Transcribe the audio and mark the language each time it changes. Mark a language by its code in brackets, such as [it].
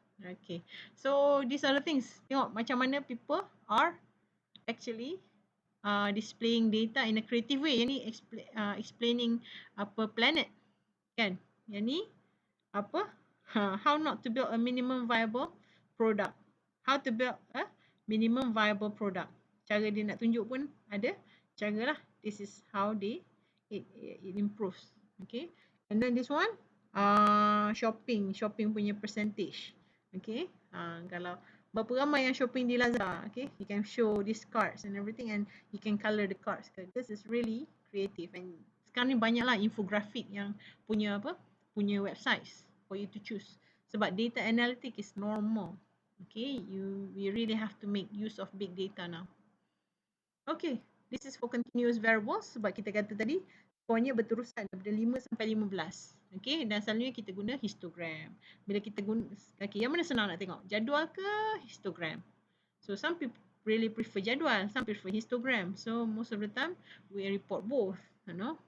[en] Okay, so these are the things. [ms] Tengok macam mana [en] people are actually displaying data in a creative way. [ms] Yang ni explaining planet kan. Yang ni [en] how not to build a minimum viable product. How to build a minimum viable product. [ms] Cara dia nak tunjuk pun ada cara lah. [en] This is how it improves. Okay. And then this one, shopping punya percentage. Okay. [ms] Kalau berapa ramai yang shopping di Lazada, [en] okay, you can show these cards and everything, and you can color the cards. This is really creative, and [ms] sekarang ni banyaklah infographic yang punya [en] websites for you to choose. [ms] Sebab [en] data analytic is normal. Okay, we really have to make use of big data now. Okay, this is for continuous variables, [ms] sebab kita kata tadi skornya berterusan daripada 5 sampai 15. Okay, dan selalunya kita guna histogram. Bila kita guna, okay, yang mana senang nak tengok? Jadual ke histogram? [en] So some people really prefer jadual, some prefer histogram. So most of the time we report both, you know.